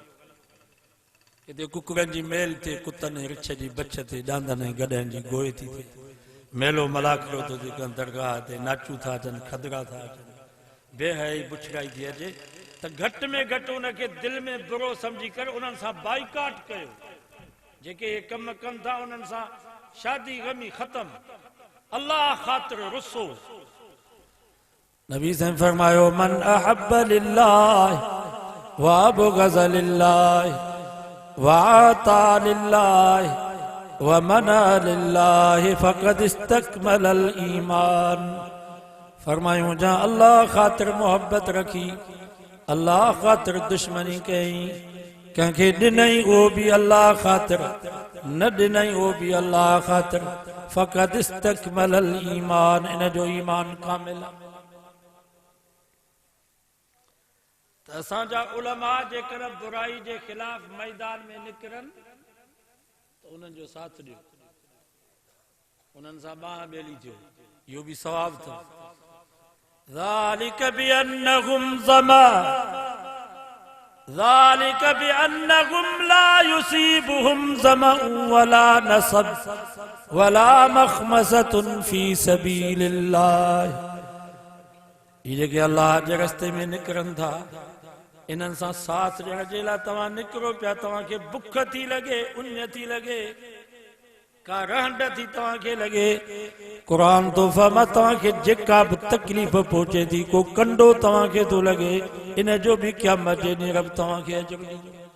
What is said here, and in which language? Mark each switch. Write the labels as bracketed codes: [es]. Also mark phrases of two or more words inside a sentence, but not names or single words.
[sd] हिते कुकड़नि जी मेल ते, कुतनि रिछ जी बछ ते, ॾांदनि ऐं गॾनि जी गोए थी थिए, मेलो मलाखड़ो थो थिए, दरगाह ते नाचूं था अचनि, खदरा था अचनि, बेहयाई बुछड़ाई थी अचे, त घटि में घटि उनखे दिलि में बुरो सम्झी करे उन्हनि सां बाइकाट कयो। जेके इहे कम कनि था उन्हनि सां शादी ग़मी ख़तम, अल्लाह ख़ातिर रुसो। नबी साईं फरमायो, [ar] من أحب لله وأبغض لله وأعطى لله ومنع لله فقد استكمل الإيمان. [sd] फरमायूं, जहाँ अल्लाह ख़ातिर मोहब्बत रखी, अल्लाह ख़ातिर दुश्मनी कई, कंहिंखे ॾिनई उहो बि अल्लाह ख़ातिर, न ॾिनई उहो बि अल्लाह ख़ातिर, [ar] فقد استكمل الإيمان, [sd] इन जो ईमान कामिल आहे। त असांजा उलमा जेकर बुराई जे ख़िलाफ़ मैदान में निकिरनि त उन्हनि जो साथ ॾियो, उन्हनि सां ॿांह ॿेली थियो, इहो बि सवाबु अथव। [ar] ذلك بأنهم لا يصيبهم ظمأ ولا نصب ولا مخمصة في سبيل الله। [sd] ये जेके अल्लाह जे रस्ते में निकिरनि था, इन्हनि सां साथ ॾियण जे लाइ तव्हां निकिरो पिया, तव्हांखे बुख थी लॻे, उञ थी लॻे, का रहंड थी तव्हांखे लॻे, क़ुरान तो फरमा तव्हांखे जेका बि तकलीफ़ पहुचे थी, को कंडो तव्हांखे थो लॻे, इन जो बि क़यामत जे ॾींहुं रब तव्हांखे अजर ॾींदो।